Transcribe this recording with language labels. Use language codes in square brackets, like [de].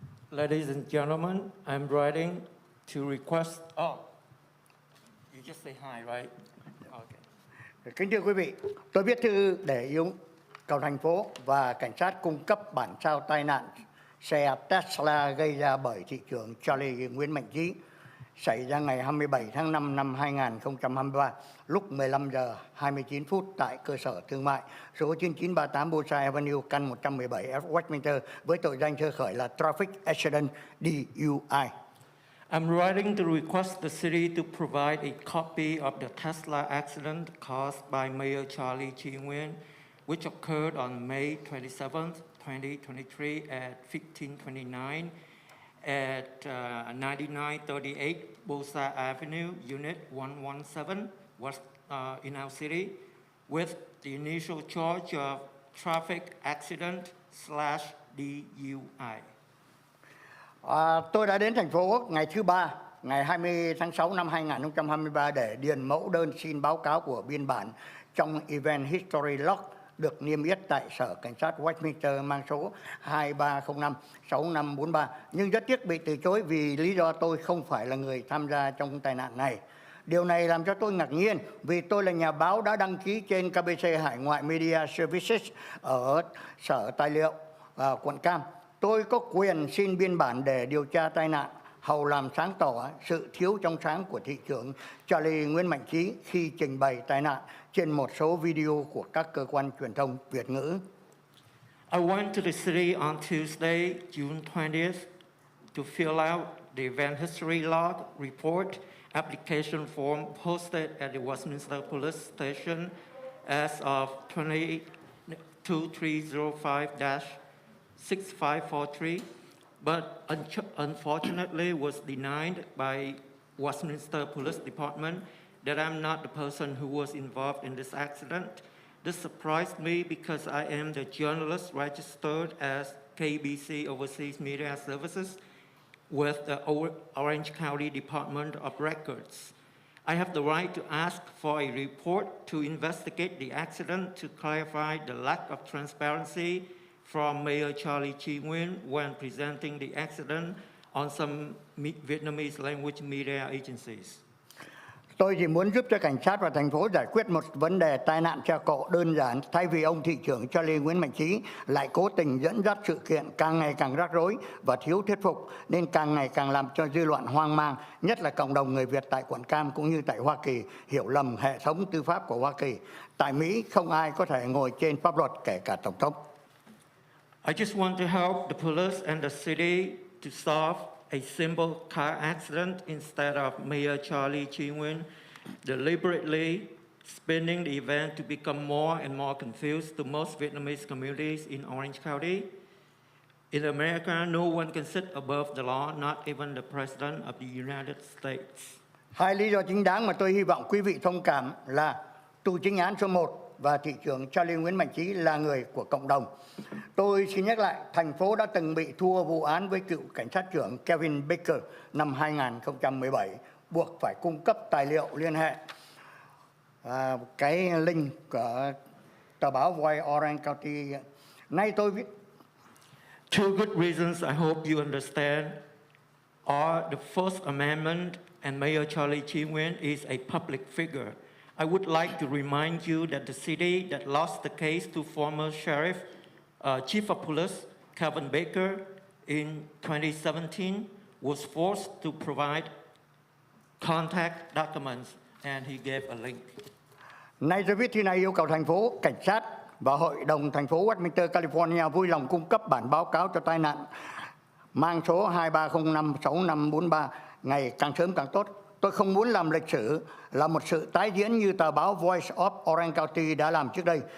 [en] Ladies and gentlemen, I'm writing to request. Oh, you just say hi, right? Okay. [vi] Kính thưa quý vị, tôi viết thư để yêu cầu thành phố và cảnh sát cung cấp bản sao tai nạn xe Tesla gây ra bởi thị trưởng Charlie Nguyễn Mạnh Trí xảy ra ngày 27 tháng 5 năm 2023 lúc 15 giờ 29 phút tại cơ sở thương mại số 9938 Bullseye Avenue, căn 117 F Westminster với tội danh sơ khởi là [en] Traffic Accident DUI. I'm writing to request the city to provide a copy of the Tesla accident caused by Mayor Charlie Chi Nguyen, which occurred on May 27th, 2023 at 1529 at 9938 Bullseye Avenue, Unit 117, West in our city, with the initial charge of traffic accident / DUI. [vi] Tôi đã đến thành phố ngày thứ Ba, ngày 20 tháng 6 năm 2023 để điền mẫu đơn xin báo cáo của biên bản trong Event History Log được niêm yết tại Sở Cảnh sát Westminster mang số 23056543. Nhưng rất tiếc bị từ chối vì lý do tôi không phải là người tham gia trong tai nạn này. Điều này làm cho tôi ngạc nhiên vì tôi là nhà báo đã đăng ký trên KBC Hải ngoại Media Services ở Sở Tài liệu quận Cam. Tôi có quyền xin biên bản để điều tra tai nạn, hầu làm sáng tỏ sự thiếu trong sáng của thị trưởng Charlie Nguyễn Mạnh Trí khi trình bày tai nạn trên một số video của các cơ quan truyền thông Việt ngữ. [en] I went to the city on Tuesday, June 20th, to fill out the event history log report application form posted at the Westminster Police Station as of 2305-6543, but unfortunately was denied by Westminster Police Department that I'm not the person who was involved in this accident. This surprised me because I am the journalist registered as KBC Overseas Media Services with the Orange County Department of Records. I have the right to ask for a report to investigate the accident to clarify the lack of transparency from Mayor Charlie Chi Nguyen when presenting the accident on some Vietnamese language media agencies. [vi] Tôi chỉ muốn giúp cho cảnh sát và thành phố giải quyết một vấn đề tai nạn xe cộ đơn giản thay vì ông thị trưởng Charlie Nguyễn Mạnh Trí lại cố tình dẫn dắt sự kiện càng ngày càng rắc rối và thiếu thuyết phục nên càng ngày càng làm cho dư luận hoang mang, nhất là cộng đồng người Việt tại quận Cam cũng như tại Hoa Kỳ hiểu lầm hệ thống tư pháp của Hoa Kỳ. Tại Mỹ không ai có thể ngồi trên pháp luật kể cả tổng thống. [en] I just want to help the police and the city to solve a simple car accident instead of Mayor Charlie Chi Nguyen deliberately spinning the event to become more and more confused to most Vietnamese communities in Orange County. In America, no one can sit above the law, not even the President of the United States. [vi] Hai lý do chính đáng mà tôi hy vọng quý vị thông cảm là tù chính án số 1 và thị trưởng Charlie Nguyễn Mạnh Trí là người của cộng đồng. Tôi xin nhắc lại, thành phố đã từng bị thua vụ án với cựu cảnh sát trưởng Kevin Baker năm 2017, buộc phải cung cấp tài liệu liên hệ. Cái link của tờ báo Voice Orange County. Nay tôi viết. [en] Two good reasons I hope you understand are the First Amendment and Mayor Charlie Chi Nguyen is a public figure. I would like to remind you that the city that lost the case to former Sheriff, Chief of Police Kevin Baker in 2017 was forced to provide contact documents, and he gave a link. [vi] Nay tôi viết thư này yêu cầu thành phố, cảnh sát và Hội đồng thành phố Westminster, California vui lòng cung cấp bản báo cáo cho tai nạn mang số 23056543 ngày càng sớm càng tốt. Tôi không muốn làm lịch sử là một sự tái diễn như tờ báo Voice of Orange County đã làm trước đây.